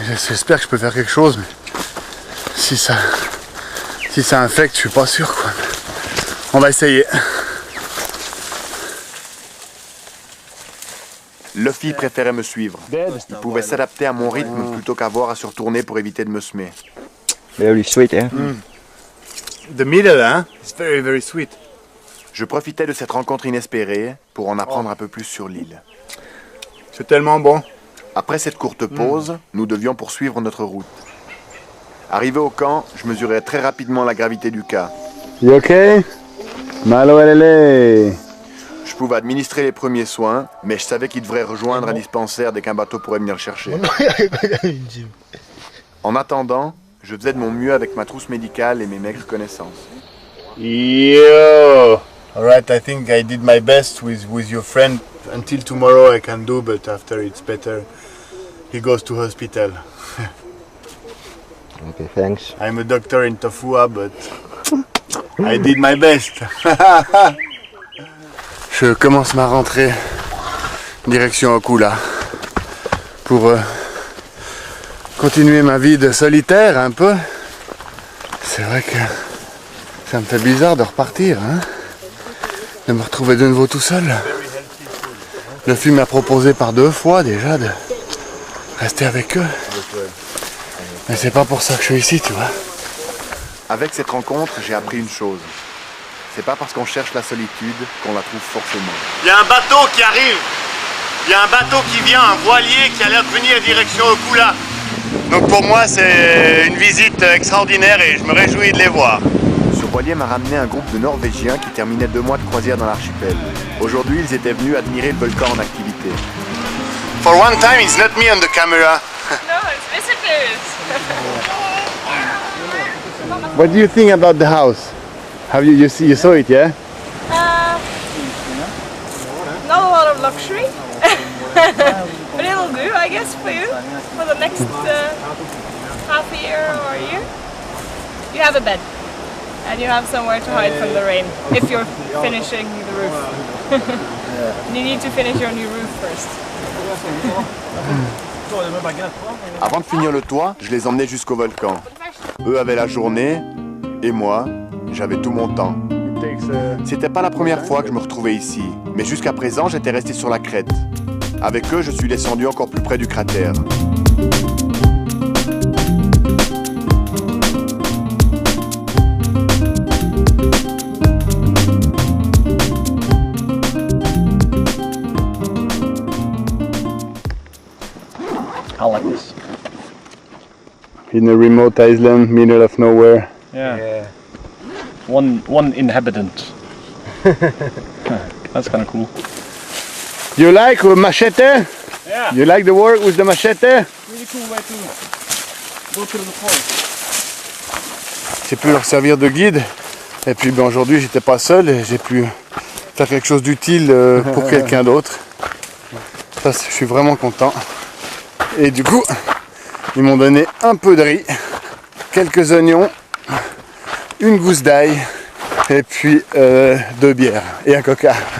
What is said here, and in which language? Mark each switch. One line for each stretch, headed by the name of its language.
French: J'espère que je peux faire quelque chose, mais si ça infecte, je suis pas sûr, quoi. On va essayer. Luffy préférait me suivre. Il pouvait s'adapter à mon rythme plutôt qu'avoir à se retourner pour éviter de me semer.
English: Very sweet, yeah. The middle, huh? It's very, very sweet.
French: Je profitais de cette rencontre inespérée pour en apprendre un peu plus sur l'île. C'est tellement bon. Après cette courte pause, nous devions poursuivre notre route. Arrivé au camp, je mesurais très rapidement la gravité du cas.
English: You okay?
Tongan: Malo elele.
French: Je pouvais administrer les premiers soins, mais je savais qu'il devrait rejoindre un dispensaire dès qu'un bateau pourrait venir le chercher. En attendant, je faisais de mon mieux avec ma trousse médicale et mes maigres connaissances.
English: Yo! Alright, I think I did my best with your friend. Until tomorrow I can do, but after it's better, he goes to hospital. Okay, thanks. I'm a doctor in Tofua, but I did my best.
French: Je commence ma rentrée direction Okula pour continuer ma vie de solitaire un peu. C'est vrai que ça me fait bizarre de repartir, hein, de me retrouver de nouveau tout seul. Le film m'a proposé par 2 fois déjà de rester avec eux. Mais c'est pas pour ça que je suis ici, tu vois. Avec cette rencontre, j'ai appris une chose. C'est pas parce qu'on cherche la solitude qu'on la trouve forcément. Il y a un bateau qui arrive. Il y a un bateau qui vient, un voilier qui a l'air de venir direction Okula. Donc pour moi, c'est une visite extraordinaire et je me réjouis de les voir. Ce voilier m'a ramené un groupe de Norvégiens qui terminaient 2 mois de croisière dans l'archipel. Aujourd'hui, ils étaient venus admirer le volcan en activité.
English: For one time, it's not me on the camera. No, it's visitors. What do you think about the house? Have you saw it, yeah? Not a lot of luxury, but it'll do, I guess, for you for the next half a year or a year. You have a bed, and you have somewhere to hide from the rain if you're finishing the roof. You need to finish your new roof first.
French: Avant de finir le toit, je les emmenais jusqu'au volcan. Eux avaient la journée, et moi, j'avais tout mon temps. C'était pas la première fois que je me retrouvais ici, mais jusqu'à présent, j'étais resté sur la crête. Avec eux, je suis descendu encore plus près du cratère.
English: I like this. In a remote island, middle of nowhere. Yeah. One inhabitant. That's kind of cool. You like machete? Yeah. You like the work with the machete? Really cool way to go through the forest.
French: J'ai pu leur servir de guide. Et puis ben, aujourd'hui, j'étais pas seul et j'ai pu faire quelque chose d'utile pour quelqu'un d'autre. Ça, je suis vraiment content. Et du coup, ils m'ont donné un peu de riz, quelques oignons, une gousse d'ail et puis 2 bières et un coca.